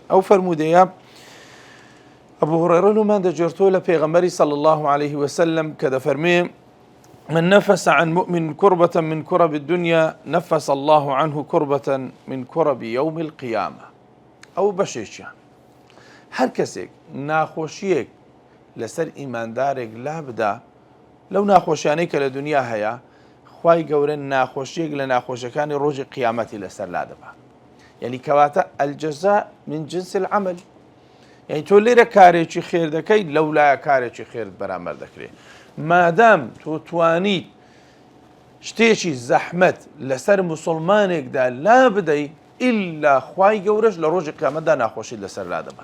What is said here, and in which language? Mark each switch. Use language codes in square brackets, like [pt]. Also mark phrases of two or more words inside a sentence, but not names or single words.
[ckb] ئەو فەرموودەیە ئەبوو هورەیرە لەمان دەجێڕتۆ لە پێغەمبەری [ar] صلی الله عليه وسلم [ckb] کە دەفەرمێ [ar] من نفس عن مؤمن كربة من كرب الدنيا نفس الله عنه كربة من كرب يوم القيامة. [ckb] ئەو بەشێکیان هەر کەسێک ناخۆشیەک لەسەر ئیماندارێک لا بدا لەو ناخۆشیانەی کە لە دنیا هەیە، خوای گەورە ناخۆشیەک لە ناخۆشیەکانی ڕۆژی قیامەتی لەسەر لا دەبا. یعنی کەواتە [ar] الجەزا من جنس العمل، [ckb] یعنی تۆ لێرە کارێکی خێر دەکەی لەولایە کارێکی خێرت بەرامبەر دەکرێت. مادام تۆ توانیت شتێکی زەحمەت لەسەر موسڵمانێکدا لا بدەی، ئیلا خوای گەورەش لە ڕۆژی قیامەتدا ناخۆشیت لەسەر لا دەبا.